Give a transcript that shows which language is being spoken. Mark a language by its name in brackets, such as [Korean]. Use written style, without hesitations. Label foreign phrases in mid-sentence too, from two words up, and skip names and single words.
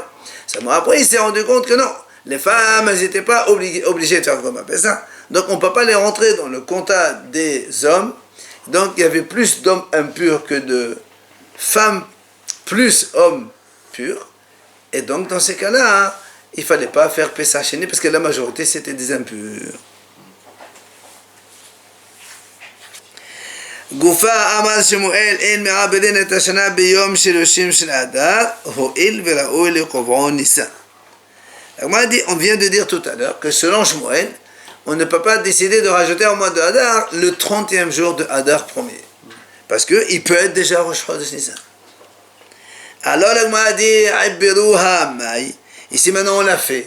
[French] Seulement après, il s'est rendu compte que non, les femmes, elles n'étaient pas obligées de faire comme un Pesach. Donc on ne peut pas les rentrer dans le quota des hommes. Donc il y avait plus d'hommes impurs que de femmes plus hommes purs. Et donc dans ces cas-là, il ne fallait pas faire Pesach Sheni parce que la majorité c'était des impurs. [Hebrew] גופה אמר שמואל אין מעבדין את השנה ביום 30 של אדר, הואיל וראוי לקובעו ניסן. [French] On vient de dire tout à l'heure que selon Shmuel, on ne peut pas décider de rajouter au mois de Hadar le 30e jour de Hadar premier. Parce qu'il peut être déjà Rosh Chodesh Nissan. Alors le Gemara dit [Hebrew] עיברוה מאי. [French] Ici maintenant on l'a fait.